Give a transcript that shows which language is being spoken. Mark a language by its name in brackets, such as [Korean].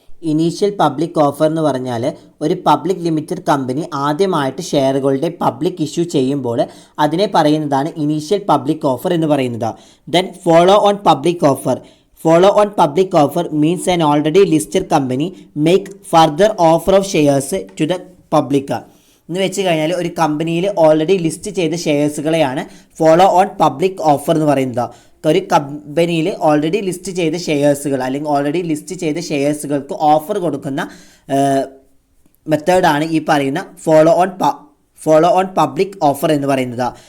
[Malayalam] Initial public offer എന്ന് പറഞ്ഞാൽ ഒരു പബ്ലിക് ലിമിറ്റഡ് കമ്പനി ആദ്യമായിട്ട് ഷെയറുകളുടെ പബ്ലിക് ഇഷ്യൂ ചെയ്യുമ്പോൾ അതിനെ പറയുന്നതാണ് ഇനീഷ്യൽ പബ്ലിക് ഓഫർ എന്ന് പറയുന്നത്. [English] Then follow on public offer. Follow on public offer means an already listed company make further offer of shares to the public. [Malayalam] എന്ന് വെച്ച് കഴിഞ്ഞാൽ ഒരു കമ്പനിയിൽ ഓൾറെഡി ലിസ്റ്റ് ചെയ്ത ഷെയർസുകളെയാണ് ഫോളോ ഓൺ പബ്ലിക് ഓഫർ എന്ന് പറയുന്നത്. ഒരു കമ്പനിയിൽ ഓൾറെഡി ലിസ്റ്റ് ചെയ്ത ഷെയർസുകൾ അല്ലെങ്കിൽ ഓൾറെഡി ലിസ്റ്റ് ചെയ്ത ഷെയർസുകൾക്ക് ഓഫർ കൊടുക്കുന്ന മെത്തേഡാണ് ഈ പറയുന്ന ഫോളോ ഓൺ പബ്ലിക് ഓഫർ എന്ന് പറയുന്നത്.